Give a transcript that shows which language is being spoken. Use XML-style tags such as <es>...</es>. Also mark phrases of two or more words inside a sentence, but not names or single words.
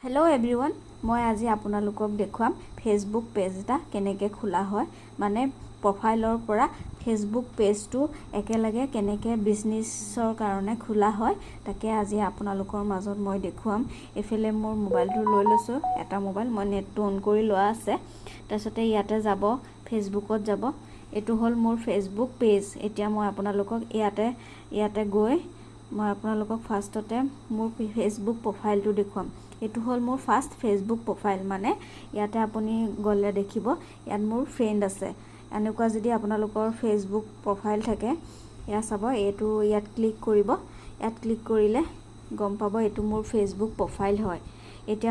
<en>hello everyone</en> <as>মই আজি আপোনালোকক দেখুৱাম फेसबुक पेज এটা কেনেকৈ খোলা হয় মানে প্ৰফাইলৰ পৰা फेसबुक पेज টো একেলগে কেনেকৈ বিজনেছৰ কাৰণে খোলা হয় তাকে আজি আপোনালোকৰ মাজত মই দেখুৱাম এফালে মোৰ মোবাইলটো লৈ লৈছো এটা মোবাইল মই নেটটো অন কৰি লোৱা আছে তাৰসতে ইয়াতে যাব ফেসবুকত যাব এটো হল মোৰ ফেসবুক পেজ এতিয়া মই आपनालोকক ইয়াতে গৈ মই आपनालोকক ফাৰ্ষ্টতে মোৰ ফেসবুক প্ৰোফাইলটো দেখুৱাম এটো হল মোৰ ফাৰ্ষ্ট ফেসবুক প্ৰোফাইল মানে ইয়াতে আপুনি গলে দেখিব ইয়াত মোৰ ফ্ৰেন্ড আছে এনেকুৱা যদি আপোনালোকৰ ফেসবুক প্ৰোফাইল থাকে ইয়া চাব এটো ইয়াত ক্লিক কৰিব ইয়াত ক্লিক কৰিলে গম পাব এটো মোৰ ফেসবুক প্ৰোফাইল হয় এতিয়া</as>